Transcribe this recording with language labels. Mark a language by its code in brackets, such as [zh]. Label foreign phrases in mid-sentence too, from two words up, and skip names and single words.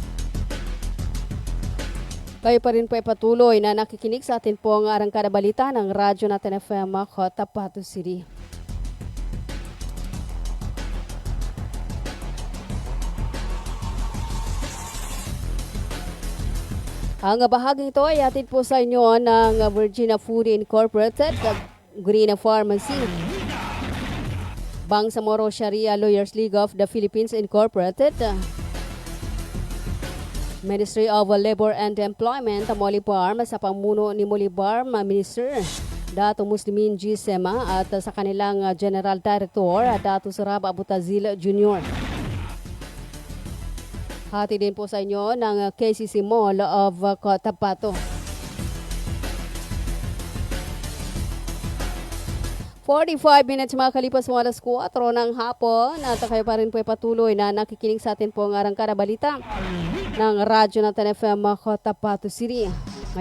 [tl] Kayo pa rin po patuloy na nakikinig sa atin po ang arangkada balita ng Radyo Natin FM Cotabato City. Ang bahaging ito ay atid po sa inyo ng Virginia Food Incorporated, Green Pharmacy, Bangsamoro Sharia Lawyers League of the Philippines Incorporated, Ministry of Labor and Employment, Molly Barm, sa pamuno ni Molly Barm, Minister Dato Muslimin G. Sema at sa kanilang General Director, Dato Sarab Abutazil Jr. Hati din po sa inyo ng KCC Mall of Cotabato. 45 minutes makalipas mo alas 4 ng hapon at kayo pa rin po patuloy na nakikinig sa atin po ang arangkada balita ng Radyo Natin FM Cotabato City.